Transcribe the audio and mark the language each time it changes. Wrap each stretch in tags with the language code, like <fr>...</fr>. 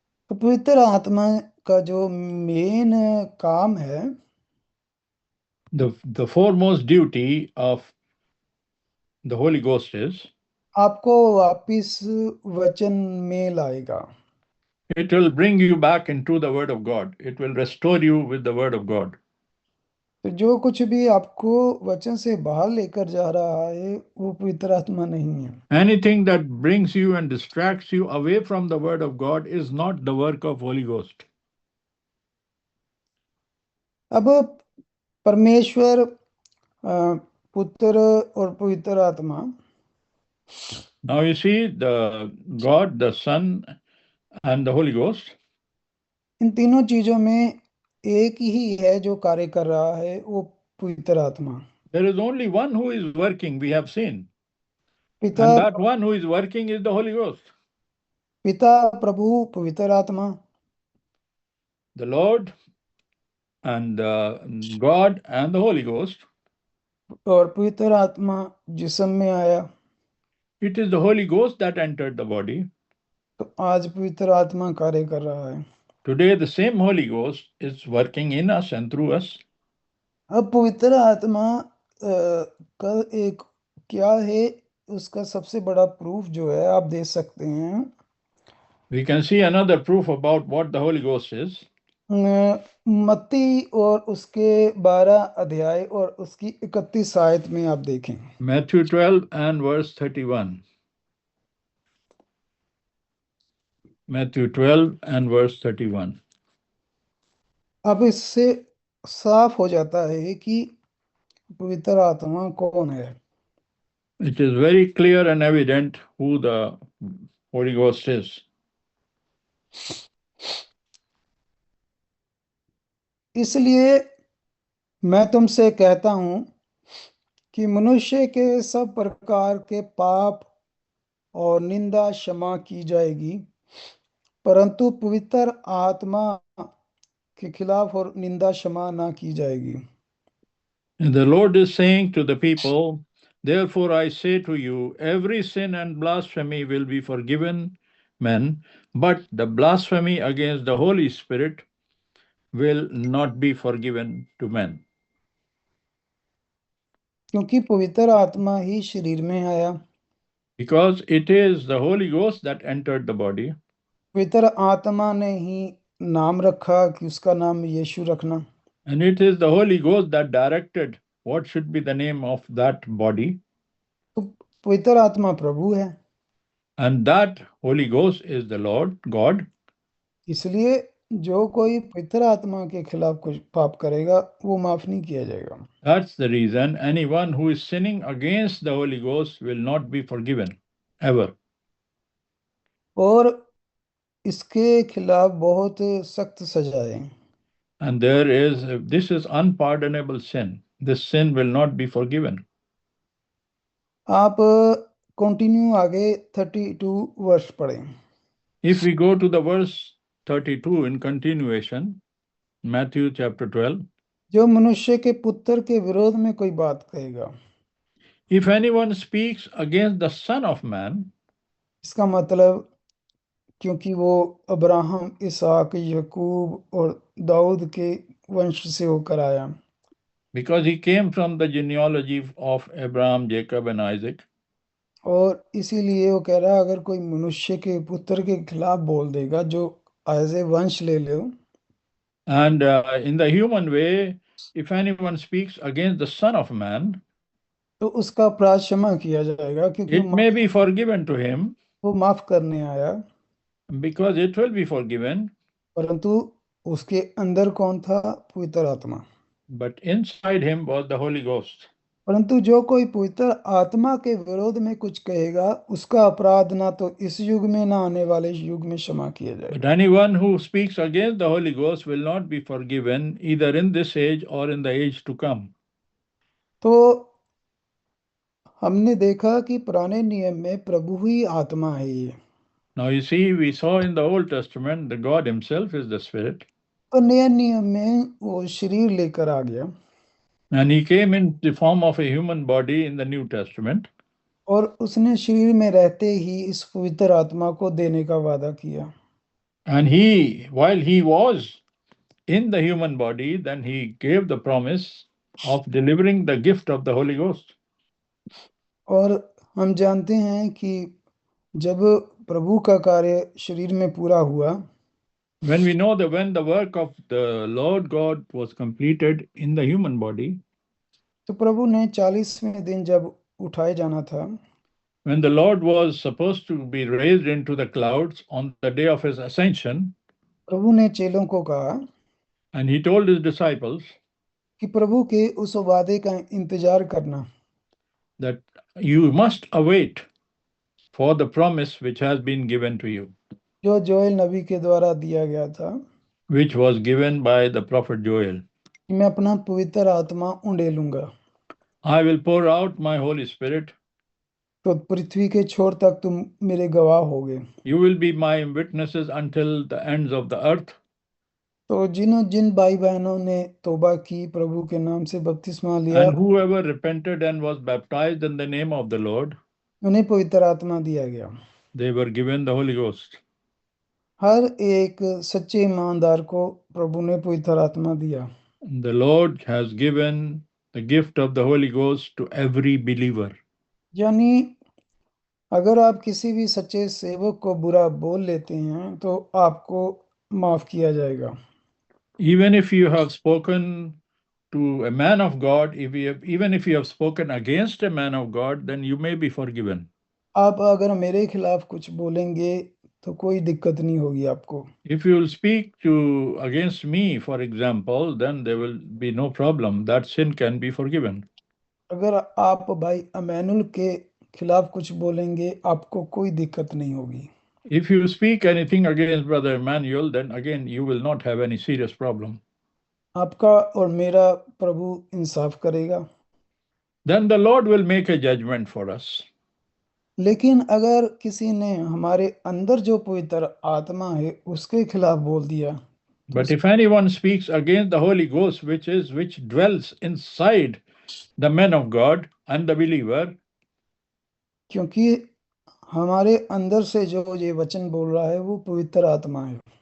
<hi>तो पवित्र आत्मा का जो मेन काम है,</hi> <en>The foremost duty of the Holy Ghost is</en> <hi>आपको वापिस वचन में लाएगा।</hi> <en>it will bring you back into the Word of God. It will restore you with the Word of God.</en> <hi>तो जो कुछ भी आपको वचन से बाहर लेकर जा रहा है वो पवित्र आत्मा नहीं है।</hi> <en>Anything that brings you and distracts you away from the Word of God is not the work of Holy Ghost.</en> <hi>अब परमेश्वर, पुत्र और पवित्र आत्मा,</hi> <en>Now you see, the God, the Son, and the Holy Ghost,</en> <hi>इन तीनों चीजों में एक ही है जो कार्य कर रहा है, वो पवित्र आत्मा।</hi> <en>there is only one who is working, we have seen.</en> <hi>पिता,</hi> <en>And that one who is working is the Holy Ghost.</en> <hi>पिता, प्रभु, पवित्र आत्मा।</hi> <en>The Lord and God and the Holy Ghost.</en> <hi>और पवित्र आत्मा जिस्म में आया।</hi> <en>It is the Holy Ghost that entered the body.</en> <hi>तो आज पवित्र आत्मा कार्य कर रहा है।</hi> <en>Today, the same Holy Ghost is working in us and through us.</en> <hi>अब पवित्र आत्मा का एक क्या है, उसका सबसे बड़ा प्रूफ जो है आप दे सकते हैं।</hi> <en>We can see another proof about what the Holy Ghost is.</en> <hi>मत्ती और उसके 12 अध्याय और उसकी 31 आयत में आप देखें।</hi> <en>Matthew 12 and verse 31. Matthew 12 and verse 31.</en> <hi>अब इससे साफ हो जाता है कि पवित्र आत्मा कौन है।</hi> <en>It is very clear and evident who the Holy Ghost is.</en> <hi>इसलिए मैं तुमसे कहता हूं कि मनुष्य के सब प्रकार के पाप और निंदा क्षमा की जाएगी, परंतु पवित्र आत्मा के खिलाफ और निंदा क्षमा ना की जाएगी।</hi> <en>And the Lord is saying to the people, therefore I say to you, every sin and blasphemy will be forgiven men, but the blasphemy against the Holy Spirit will not be forgiven to men.</en> <hi>क्योंकि पवित्र आत्मा ही शरीर में आया।</hi> <en>Because it is the Holy Ghost that entered the body.</en> <hi>पवित्र आत्मा ने ही नाम रखा कि उसका नाम यीशु रखना।</hi> <en>And it is the Holy Ghost that directed what should be the name of that body.</en> <hi>तो पवित्र आत्मा प्रभु है,</hi> <en>And that Holy Ghost is the Lord God.</en> <hi>इसलिए जो कोई पवित्र आत्मा के खिलाफ कुछ पाप करेगा वो माफ नहीं किया जाएगा।</hi> <en>That's the reason anyone who is sinning against the Holy Ghost will not be forgiven ever.</en> <hi>और इसके खिलाफ बहुत सख्त सजा है।</hi> <en>And this is unpardonable sin. This sin will not be forgiven.</en> <hi>आप कंटिन्यू आगे 32 वर्ष पढ़ें।</hi> <en>If we go to the verse 32 in continuation, Matthew chapter 12,</en> <hi>जो मनुष्य के पुत्र के विरोध में कोई बात कहेगा,</hi> <en>if anyone speaks against the Son of Man,</en> <hi>इसका मतलब क्योंकि वो अब्राहम, इसहाक, यकूब और दाऊद के वंश से होकर आया।</hi> <en>Because he came from the genealogy of Abraham, Jacob, and Isaac.</en> <hi>और इसीलिए वो कह रहा है, अगर कोई मनुष्य के पुत्र के खिलाफ बोल देगा जो</hi> <en>as a</en> <hi>वंश ले लो,</hi> <en>And in the human way, if anyone speaks against the Son of Man,</en> <hi>तो उसका अपराध क्षमा किया जाएगा, क्योंकि</hi> <en>it may be forgiven to him</en> <hi>वो माफ करने आया।</hi> <en>because it will be forgiven.</en> <hi>परंतु उसके अंदर कौन था? पवित्र आत्मा।</hi> <en>But inside him was the Holy Ghost.</en> <hi>परंतु जो कोई पवित्र आत्मा के विरोध में कुछ कहेगा, उसका अपराध ना तो इस युग में ना आने वाले युग में क्षमा किया</hi> <en>But</en> <hi>जाएगा।</hi> <en>anyone who speaks against the Holy Ghost will not be forgiven either in this age or in the age to come.</en> <hi>तो हमने देखा कि पुराने नियम में प्रभु ही आत्मा है ये,</hi> <en>Now you see, we saw in the Old Testament that God Himself is the Spirit,</en> <hi>और नए नियम में वो शरीर लेकर आ गया,</hi> <en>and He came in the form of a human body in the New Testament.</en> <hi>और उसने शरीर में रहते ही इस पवित्र आत्मा को देने का वादा किया।</hi> <en>And He, while He was in the human body, then He gave the promise of delivering the gift of the Holy Ghost.</en> <hi>और हम जानते हैं कि जब प्रभु का कार्य शरीर में पूरा हुआ,</hi> <en>When we know that when the work of the Lord God was completed in the human body,</en> <hi>तो प्रभु ने 40वें दिन जब उठाए जाना था,</hi> <en>when the Lord was supposed to be raised into the clouds on the day of His ascension,</en> <hi>प्रभु ने चेलों को कहा</hi> <en>and He told His disciples</en> <hi>कि प्रभु के उस वादे का इंतजार करना,</hi> <en>that you must await for the promise which has been given to you,</en> <hi>जो जोएल नबी के द्वारा दिया गया था,</hi> <en>which was given by the prophet Joel.</en> <hi>कि मैं अपना पवित्र आत्मा उंडेलूंगा,</hi> <en>I will pour out my Holy Spirit.</en> <hi>तो पृथ्वी के छोर तक तुम मेरे गवाह होगे।</hi> <en>You will be my witnesses until the ends of the earth.</en> <hi>तो जिन भाई बहनों ने तौबा की, प्रभु के नाम से बपतिस्मा लिया,</hi> <en>And whoever repented and was baptized in the name of the Lord,</en> <hi>उन्हें पवित्र आत्मा दिया गया।</hi> <en>they were given the Holy Ghost.</en> <hi>हर एक सच्चे ईमानदार को प्रभु ने पवित्र आत्मा दिया।</hi> <en>The Lord has given the gift of the Holy Ghost to every believer.</en> <hi>यानी अगर आप किसी भी सच्चे सेवक को बुरा बोल लेते हैं तो आपको माफ किया जाएगा।</hi> <en>Even if you have spoken to a man of God, even if you have spoken against a man of God, then you may be forgiven.</en> <hi>आप अगर मेरे खिलाफ कुछ बोलेंगे तो कोई दिक्कत नहीं होगी आपको।</hi> <en>If you will speak to against me, for example, then there will be no problem. That sin can be forgiven.</en> <hi>अगर आप भाई अमैनुल के खिलाफ कुछ बोलेंगे, आपको कोई दिक्कत नहीं होगी।</hi> <en>If you speak anything against Brother Emmanuel, then again you will not have any serious problem.</en> <hi>आपका और मेरा प्रभु इंसाफ करेगा।</hi> <en>Then the Lord will make a judgment for us.</en> <hi>लेकिन अगर किसी ने हमारे अंदर जो पवित्र आत्मा है उसके खिलाफ बोल दिया,</hi> <en>But if anyone speaks against the Holy Ghost, which dwells inside the man of God and the believer,</en> <hi>क्योंकि हमारे अंदर से जो ये वचन बोल रहा है वो पवित्र आत्मा है।</hi>